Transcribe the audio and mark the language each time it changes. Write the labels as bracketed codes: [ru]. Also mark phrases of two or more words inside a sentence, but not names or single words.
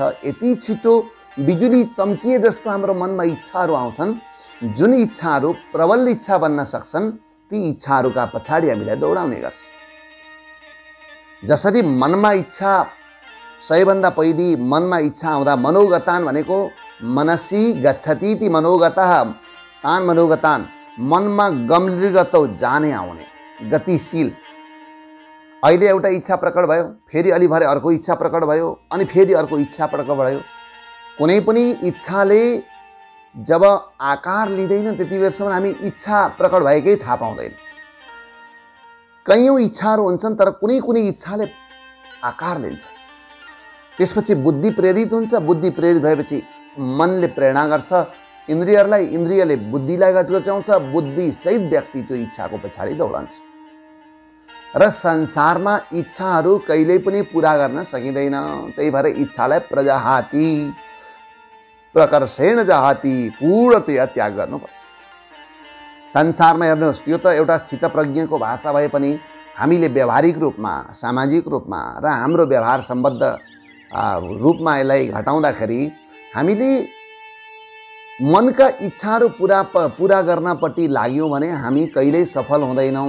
[ne] यति छिटो बिजुली चम्किए जस्तो हाम्रो मनमा इच्छाहरू आउँछन्। जुन इच्छाहरू प्रबल इच्छा बन्न सक्छन्, ती इच्छाहरूका पछाडि हामीलाई दौडाउने गर्छ। जसरी मनमा इच्छा, सबैभन्दा पहिले मनमा इच्छा आउँदा मनोगतान भनेको [sa] मनसी गच्छति ती मनोगतः, तान मनोगतान, [ne] मनमा गम्भीरतो, जाने आउने, गतिशील। अहिले एउटा इच्छा प्रकट भयो, फेरि अलि भरे अर्को इच्छा प्रकट भयो, अनि फेरि अर्को इच्छा प्रकट भयो। कुनै पनि इच्छाले जब आकार लिँदैन त्यति बेरसम्म हामी इच्छा प्रकट भएकै थाहा पाउँदैन। कैयौँ इच्छाहरू हुन्छन्, तर कुनै कुनै इच्छाले आकार लिन्छ। त्यसपछि बुद्धि प्रेरित हुन्छ। बुद्धि प्रेरित भएपछि मनले प्रेरणा गर्छ इन्द्रियहरूलाई, इन्द्रियले बुद्धिलाई गजगचाउँछ। बुद्धि सहित व्यक्ति त्यो इच्छाको पछाडि दौडन्छ। र संसारमा इच्छाहरू कहिल्यै पनि पुरा गर्न सकिँदैन। त्यही भएर इच्छालाई प्रजहाति, [sa] प्रकर्षेण जहाति, [ne] पूर्णतया त्याग गर्नुपर्छ। संसारमा हेर्नुहोस्, त्यो त एउटा स्थितप्रज्ञको भाषा भए पनि हामीले व्यावहारिक रूपमा, सामाजिक रूपमा र हाम्रो व्यवहार सम्बद्ध रूपमा यसलाई घटाउँदाखेरि हामीले मनका इच्छाहरू पुरा गर्नपट्टि लाग्यौँ भने हामी कहिल्यै सफल हुँदैनौँ।